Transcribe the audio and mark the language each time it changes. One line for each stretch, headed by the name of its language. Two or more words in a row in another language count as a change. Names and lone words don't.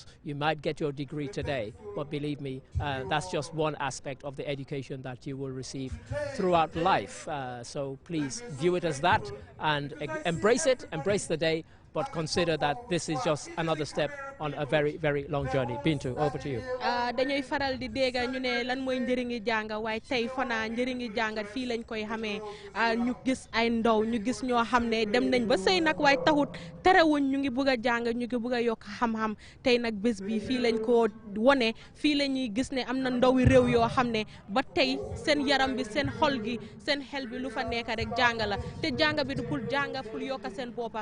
English: You might get your degree today, but believe me, that's just one aspect of the education that you will receive throughout life. So please view it as that and embrace it, embrace the day, but consider that this is just another step on a very, very long journey. Bintu, over to you.
Wolof: Dañuy faral di dégg ñu ne lan mooy njëriñi jàng waaye tey fana njëriñi jàng fii lañ koy xamee ñu gis ay ndaw ñu gis ñoo xam ne dem nañ ba sëy nag waaye taxut terewuñ ñu ngi bëgg a jàng ñu ngi bëgg a yokk xam-xam tey nag bés bi fii lañ ko wone fii la ñuy gis ne am na ndawi réew yoo xam ne ba tey seen yaram bi seen xol gi seen xel bi lu fa nekk rek jàng la te jàng bi du pour jàng pour yokk seen boppa